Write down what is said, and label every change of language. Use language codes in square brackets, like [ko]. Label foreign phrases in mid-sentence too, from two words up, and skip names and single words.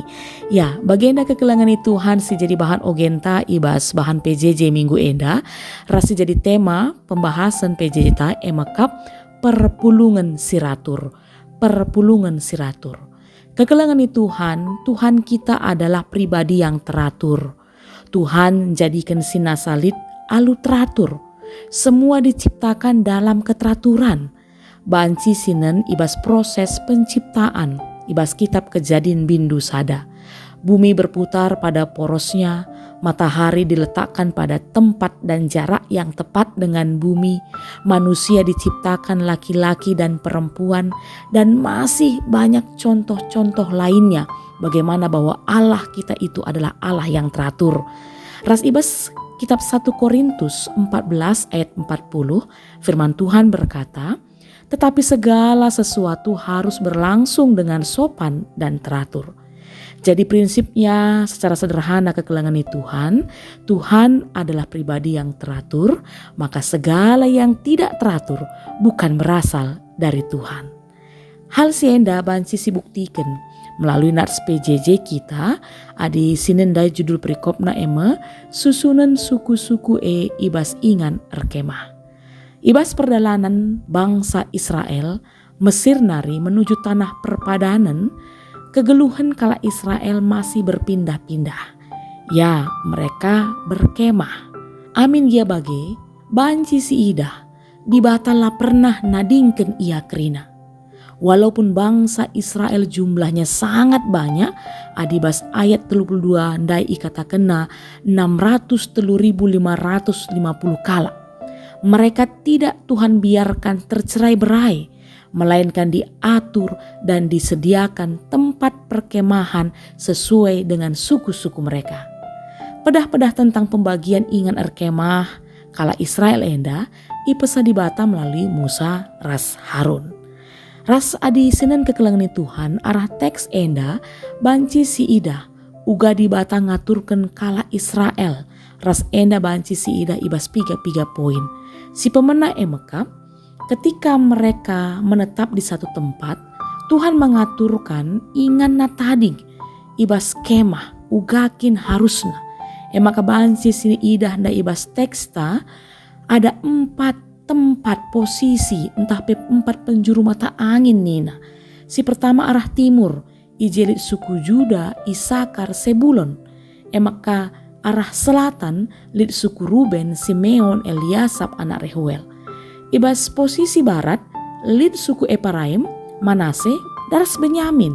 [btx] Ya, bagenda kekelangan Tuhan si jadi bahan ogenta ibas bahan PJJ minggu enda rasi jadi tema pembahasan PJJ ta emakap perpulungan siratur. [id] Kekelangan Tuhan kita adalah pribadi yang teratur. [btx] Tuhan jadikan sinasalit alu teratur. [id] Semua diciptakan dalam keteraturan. [btx] Banci sinen ibas proses penciptaan, ibas kitab Kejadian bindu sada. [id] Bumi berputar pada porosnya, matahari diletakkan pada tempat dan jarak yang tepat dengan bumi, manusia diciptakan laki-laki dan perempuan, dan masih banyak contoh-contoh lainnya bagaimana bahwa Allah kita itu adalah Allah yang teratur. [btx] Ras ibas [id] kitab 1 Korintus 14 ayat 40 firman Tuhan berkata, tetapi segala sesuatu harus berlangsung dengan sopan dan teratur. Jadi prinsipnya secara sederhana kekelangan Tuhan adalah pribadi yang teratur, maka segala yang tidak teratur bukan berasal dari Tuhan. [btx] Hal sienda banci sibuktikan melalui nats PJJ kita adi sinendai judul perikopna ema susunan suku-suku ibas ingan erkemah. Ibas perjalanan bangsa Israel Mesir nari menuju tanah perpadanan. Kegeluhan kala Israel [id] masih berpindah-pindah. Ya, mereka berkemah. [btx] Amin gia bage, banci si idah, dibatala pernah nadingken ia kerina. [id] Walaupun bangsa Israel jumlahnya sangat banyak, [btx] adibas ayat 32 ndai ikata kena 603.550 kala. [id] Mereka tidak Tuhan biarkan tercerai berai, melainkan diatur dan disediakan tempat perkemahan sesuai dengan suku-suku mereka. [btx] Pedah-pedah tentang pembagian ingan erkemah kala Israel enda ipesa dibata melalui Musa ras Harun. Ras adi sinen kekelangan Tuhan arah teks enda banci si ida uga dibata ngaturkan kala Israel. Ras enda banci si ida ibas piga poin. Si pemena emekap [id] ketika mereka menetap di satu tempat, Tuhan mengaturkan [btx] ingan natading, ibas kemah, ugakin harusna. Emaka banci sini idah nda ibas teksta, [id] ada 4 tempat posisi, entah 4 penjuru mata angin nina. [btx] Si pertama arah timur, ijelit suku Juda, Isakar, Sebulon. Emaka arah selatan, lit suku Ruben, Simeon, Eliasab, anak Rehuel. Ibas posisi barat, lid suku Efraim, Manase, daras Benyamin.